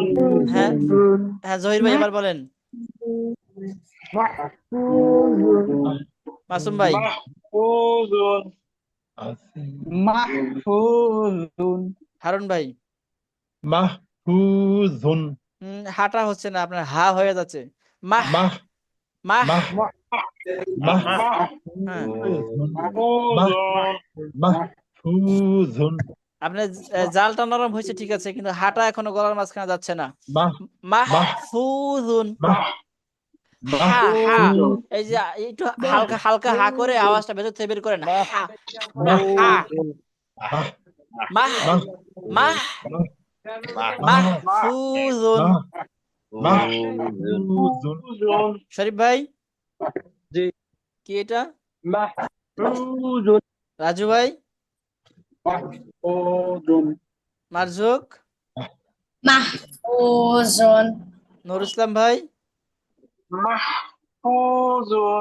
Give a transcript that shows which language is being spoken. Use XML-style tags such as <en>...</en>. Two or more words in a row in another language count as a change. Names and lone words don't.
<bn>হ্যাঁ হ্যাঁ, জহির ভাই এবার বলেন। মাসুম ভাই। মাহফুজুন। হারুন ভাই। মাহফুজুন, হাঁটা হচ্ছে না, আপনার হা হয়ে যাচ্ছে। মাহ, মাহ মাহ মা- মাহ হ্যাঁ মাহফুজুন আপনার জালটা নরম হয়েছে ঠিক আছে, কিন্তু হাটা এখনো গলার মাঝখানে যাচ্ছে না। মাহ মাহফুজুন। মাহ হা হা মাহফুজ এই যে একটু হালকা হালকা হা করে আওয়াজটা ভেতর থেকে বের করেন। হা হা হা মাহ মাহ মাহ মাহ মাহ মাহফুজুন। মাহফুজুন শরীফ ভাই জি কি এটা? মাহফুজুন রাজু ভাই? মাহফুজুন মারজুক? মাহফুজুন নুর ইসলাম ভাই? মাহফুজুন</bn>